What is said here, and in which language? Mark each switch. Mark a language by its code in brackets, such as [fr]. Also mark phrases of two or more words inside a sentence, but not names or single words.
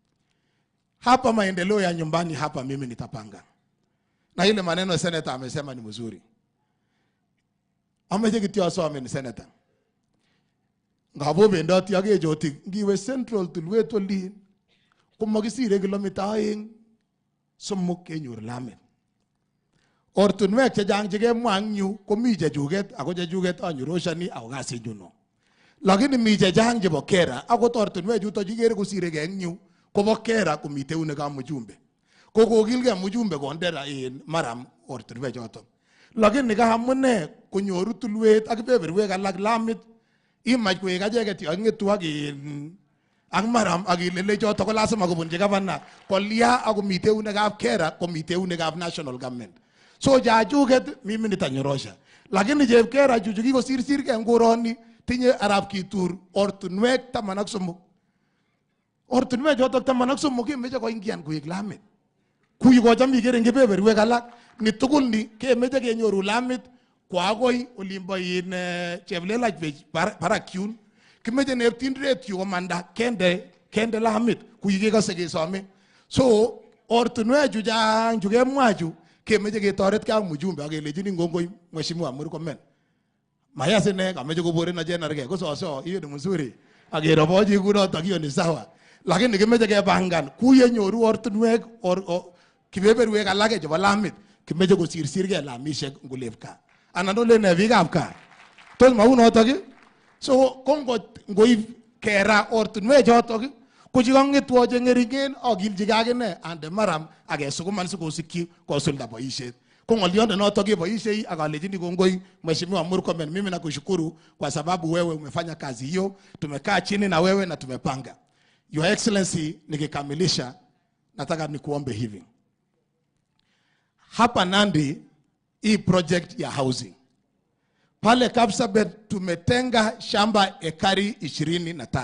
[sw] Hapa maendeleo ya nyumbani hapa mimi nitapanga. Na ile maneno senator amesema ni mzuri. Amejekitio asome ni senator. [kln] Ngabo bendoti yake joti ngiwe Central tulweto li kumagisire kilomita 2 somok kenyor lamet. Ortunwek chechang chekemwang yu komi chechuket ako chechuket anyoroshani ako kasinyuno. Lakini mi chechang chebo kera ako ortunwek chuto chikere kosireke eng yu kobo kera komite unekab mjumbe. Kokokilge mjumbe kondera maram ortunwek choto. Lakini kaamune konyoru tulwet ak kebeberwek alak lamit imach koek acheket yongetu ak maram ak ilele choto ko lazima kobunji gavana kolya ako mite unekab kera komite unekab [en] national government. [kln] So jajuket [sw] mimi nitanyorosha. [kln] Lakini jebkera juju kikosirsir ke ngoroni tinye arab kitur ortunwek 13. Ortunwek choto 13 kemeche koingian koek lamit. Kuyi kocham ikere eng kebeberwek alak ni tugul ni kemeche kenyoru lamit kwa akoi olimbo cheblelach barak yun. Kimeche neptindret yu komanda kende lamit kuyi kekose kesome. So ortunwek chu chang chu kemwa chu kemeche ketoret ka mjumbe akelejini ngongoi mheshimiwa Murkomen. Mayasine kameche kobore na jenerke kososo [sw] hiyo ni mzuri. [kln] Akeroboji kunoto [sw] hiyo ni sawa. [kln] Lakini kimeche kepangan kuye nyoru ortunwek kibeberwek alake chebo lamit kimeche kosirsirke lamishek ngulevka. Anan ole ne biikab kaa. Tos maunoto ki? So kongo ngoib kera ortunwek choto ko chikangetwo chengeringen akilchike akine ande maram akesukuman sikosikyi kosulda boisiet. Kwa ngoliondo noto kiboishe akalejini kongoi [sw] Mheshimiwa Murkomen, mimi nakushukuru kwa sababu wewe umefanya kazi hiyo. Tumekaa chini na wewe na tumepanga. [en] Your Excellency, [sw] nikikamilisha nataka nikuombe hivi. Hapa Nandi hii project ya housing. Pale Kapsabet tumetenga shamba ekari 25.